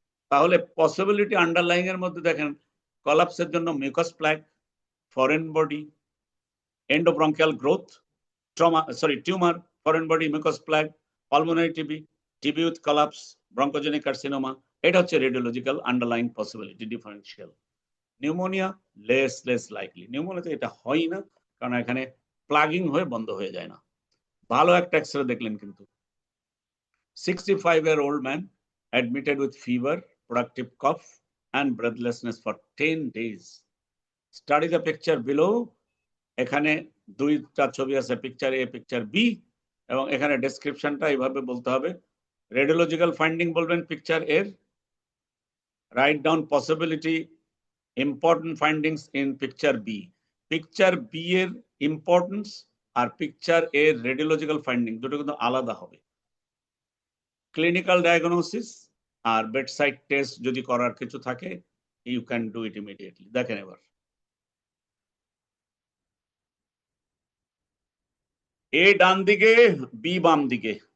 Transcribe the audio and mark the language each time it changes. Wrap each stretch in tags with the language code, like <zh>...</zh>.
<bn>তাহলে possibility underlying এর মধ্যে দেখেন কলাপসের জন্য mucus plug, foreign body, এন্ডোব্রঙ্কিয়াল growth, tumour, foreign body, mucus plug, pulmonary TB, TB with collapse, bronchogenic carcinoma. এটা হচ্ছে radiological underlying possibility. Differential pneumonia less likely. নিউমোনিয়াতে এটা হয় না, কারণ এখানে প্লাগিং হয়ে বন্ধ হয়ে যায় না। ভালো একটা এক্সরে দেখলেন কিন্তু।</bn> <en>65-year-old man admitted with fever, productive cough and breathlessness for 10 days. Study the picture below.</en> <bn>এখানে দুইটা ছবি আছে, পিকচার এ, পিকচার বি, এবং এখানে ডেসক্রিপশনটা এইভাবে বলতে হবে। রেডিওলজিক্যাল ফাইন্ডিং বলবেন পিকচার এর,</bn> <en>write down possibility important findings in picture B.</en> <bn>Picture B এর ইম্পর্টেন্স আর পিকচার এর রেডিওলজিক্যাল ফাইন্ডিং দুটো কিন্তু আলাদা হবে। ক্লিনিক্যাল ডায়াগনোসিস আর বেডসাইড টেস্ট যদি করার কিছু থাকে,</bn> <en>You can do it immediately.</en> <bn>দেখেন এবার এ ডান দিকে, বি বাম দিকে।</bn>